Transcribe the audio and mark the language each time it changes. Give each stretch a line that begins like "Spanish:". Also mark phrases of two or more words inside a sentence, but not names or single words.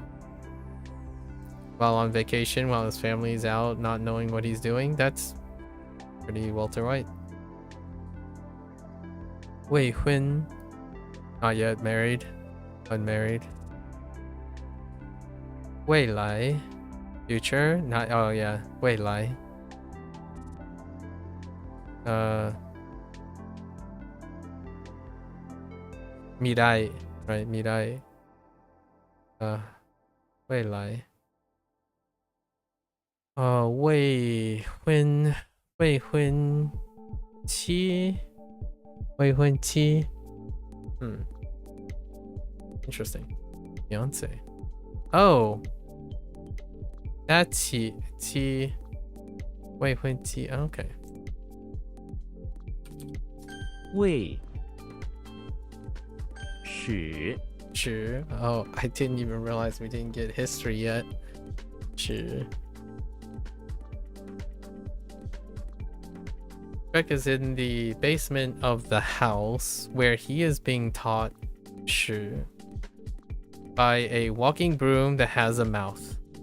English: While on vacation, while his family's out, not knowing what he's doing, that's pretty Walter White.
Chinese: 未婚,
English: not yet married, unmarried.
Chinese: 未来,
English: future, not, oh yeah,
Chinese: 未来.
English: Mirai, right? Mirai.
Chinese: 未来。未婚妻. 未婚妻. Interesting.
English: Fiance. Oh. That's Qi.
Chinese: 未婚妻. Okay. 未始
English: Sure. Oh, I didn't even realize we didn't get history yet. Sure. Shrek is in the basement of the house where he is being taught Shu by a walking broom that has a mouth.